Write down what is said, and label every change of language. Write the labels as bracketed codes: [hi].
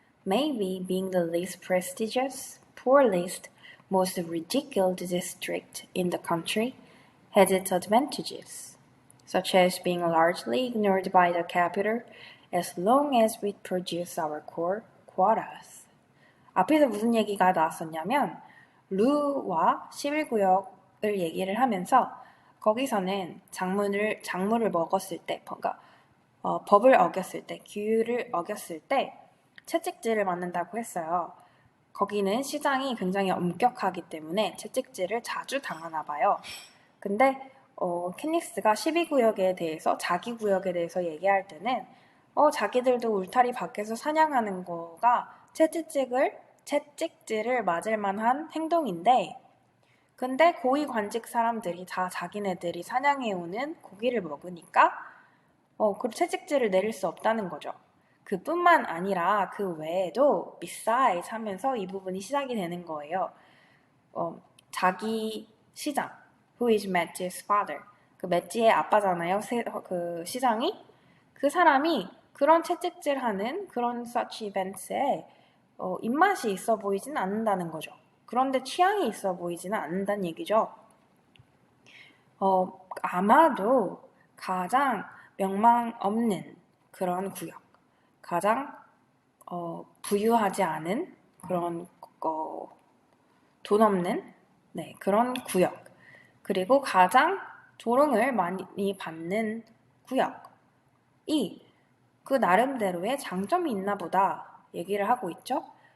[en] Maybe being the least prestigious, poorest, most ridiculed district in the country has its advantages, such as being largely ignored by the capital as long as we produce our core quotas. [ko] 앞에서 무슨 얘기가 나왔었냐면 루와 11구역을 얘기를 하면서 거기서는 작물을 먹었을 때, 그러니까 법을 어겼을 때, 규율을 어겼을 때 채찍질을 맞는다고 했어요. 거기는 시장이 굉장히 엄격하기 때문에 채찍질을 자주 당하나 봐요. 근데 캣니스가 12구역에 대해서 자기 구역에 대해서 얘기할 때는 자기들도 울타리 밖에서 사냥하는 거가 채찍질을 맞을 만한 행동인데 근데 고위관직 사람들이 다 자기네들이 사냥해오는 고기를 먹으니까 그 채찍질을 내릴 수 없다는 거죠. 그뿐만 아니라 그 외에도 besides 하면서 이 부분이 시작이 되는 거예요. 자기 시장, [en] who is Matt's father. [ko] 그 매지의 아빠잖아요. 그 시장이. 그 사람이 그런 채찍질하는 그런 [en] such events [ko] 에 입맛이 있어 보이진 않는다는 거죠. 그런데 취향이 있어 보이지는 않는다는 얘기죠. 아마도 가장 명망 없는 그런 구역, 가장 부유하지 않은 그런 돈 없는 그런 구역, 그리고 가장 조롱을 많이 받는 구역이 그 나름대로의 장점이 있나 보다 얘기를 하고 있죠.